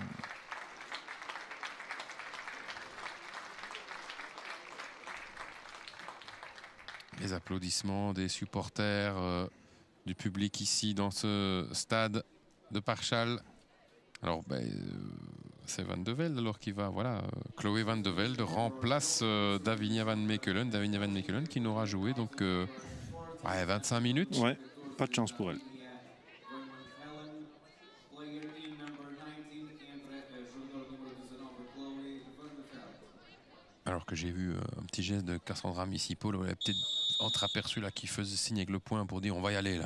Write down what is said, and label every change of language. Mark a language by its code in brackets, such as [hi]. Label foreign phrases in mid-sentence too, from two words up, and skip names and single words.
[fr] Les applaudissements des supporters, du public ici dans ce stade de Parchal. Alors, ben, c'est Van de Velde alors qui va, voilà, Chloé Van de Velde remplace Davinia Van Mechelen. Davinia Van Mechelen qui n'aura joué donc 25 minutes. Ouais, pas de chance pour elle. Alors que j'ai vu un petit geste de Cassandra Missipol, elle a peut-être entreaperçu là qui faisait signe avec le poing pour dire on va y aller là.